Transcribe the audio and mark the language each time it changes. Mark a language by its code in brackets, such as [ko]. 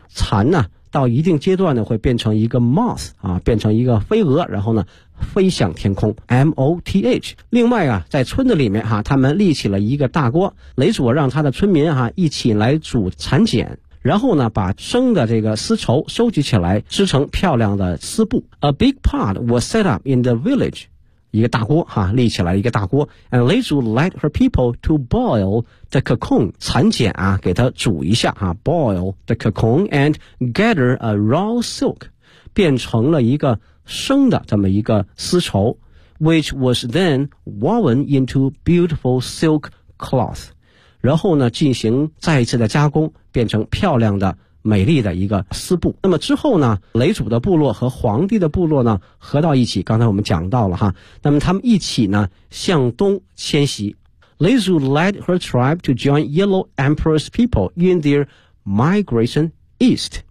[zh] 蚕呢到一定阶段呢会变成一个 moth 啊，变成一个飞蛾，然后呢飞向天空 ，M O T H. 另外啊，在村子里面哈、啊，他们立起了一个大锅，雷祖让他的村民哈、啊、一起来煮蚕茧。然后呢把生的这个丝绸收集起来织成漂亮的丝布。 [en] A big pot was set up in the village. [zh] 一个大锅哈、啊、立起来一个大锅。 [en] And Lei Zu led her people to boil the cocoon. [zh] 蚕茧啊给它煮一下啊 [en] ,boil the cocoon and gather a raw silk. [zh] 变成了一个生的这么一个丝绸 [en] ,which was then woven into beautiful silk cloth. [zh] 然后呢进行再一次的加工，变成漂亮的美丽的一个丝布。那么之后呢雷祖的部落和皇帝的部落呢合到一起，刚才我们讲到了哈，那么他们一起呢向东迁徙。 [en] 雷祖 led her tribe to join Yellow Emperor's people in their migration east.